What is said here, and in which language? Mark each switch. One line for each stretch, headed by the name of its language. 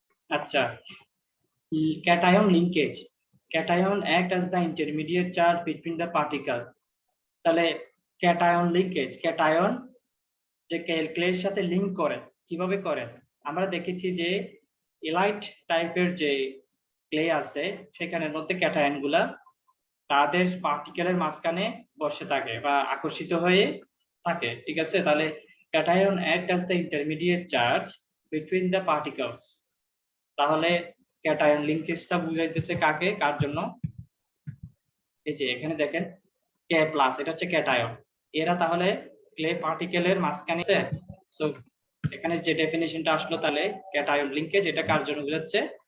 English: আচ্ছা, cation linkage. Cation act as the intermediate charge between the particle.
Bangla: তাহলে cation linkage, cation যে ক্লের সাথে link করে, কিভাবে করে? আমরা দেখেছি যে এলাইট টাইপের যে ক্লে আছে সেখানের মধ্যে ক্যাটায়ন গুলা তাদের পার্টিকেলের মাঝখানে বসে থাকে বা আকর্ষিত হয়ে থাকে, ঠিক আছে?
English: তাহলে cation act as the intermediate charge between the particles.
Bangla: তাহলে ক্যাটায়ন লিংকেজটা বুঝাইতেছে কাকে, কার জন্য? এই যে এখানে দেখেন কে প্লাস, এটা হচ্ছে ক্যাটায়ন। এরা তাহলে ক্লে পার্টিকেলের মাঝখানে আছে। সো এখানে যে ডেফিনিশনটা আসলো, তাহলে ক্যাটায়ন লিংকেজ এটা কার জন্য বোঝাচ্ছে?